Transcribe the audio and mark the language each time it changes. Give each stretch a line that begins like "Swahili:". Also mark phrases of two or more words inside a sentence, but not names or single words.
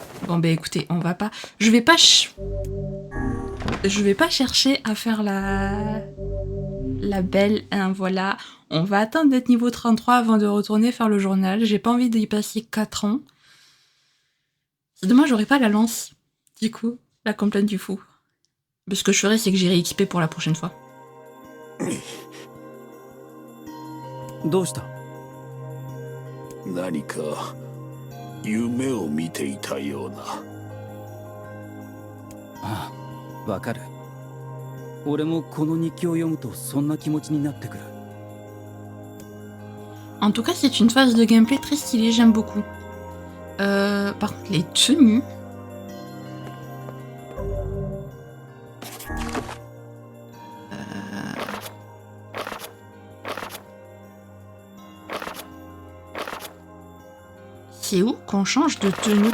French: Bon bah écoutez, on va pas... Je vais pas chercher à faire la belle, hein, voilà. On va atteindre d'être niveau 33 avant de retourner faire le journal. J'ai pas envie d'y passer 4 ans. C'est dommage, j'aurais pas la lance. Du coup, la complainte du fou. Mais ce que je ferai, c'est que j'irai équiper pour la prochaine fois.
Japanese: どうした？何か夢を見ていたような。ああ、わかる。俺もこの日記を読むとそんな気持ちになってくる。
French: En tout cas, c'est une phase de gameplay très stylée, j'aime beaucoup. Par contre, les tenues... C'est où qu'on change de tenue?